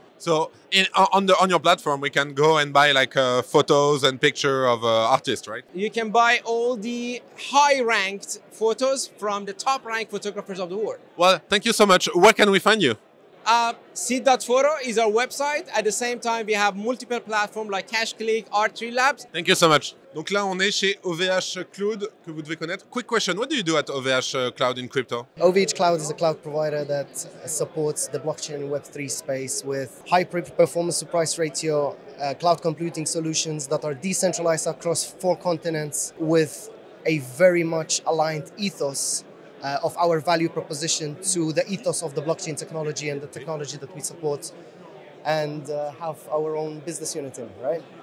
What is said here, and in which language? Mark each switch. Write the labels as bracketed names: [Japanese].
[English] So on your platform, we can go and buy like photos and picture of artists, right? You can buy all the high-ranked photos from the top-ranked photographers of the world. Well, thank you so much. Where can we find you? Seed.photo is our website. At the same time, we have multiple platforms like CashClick, Art3 Labs. Thank you so much. [French] Donc là, on est chez OVH Cloud, que vous devez connaître. [English] Quick question, what do you do at OVH Cloud in crypto? OVH Cloud is a cloud provider that supports the blockchain and Web3 space with high performance to price ratio, cloud computing solutions that are decentralized across 4 continents with a very much aligned ethos of our value proposition to the ethos of the blockchain technology and the technology that we support and have our own business unit in, right?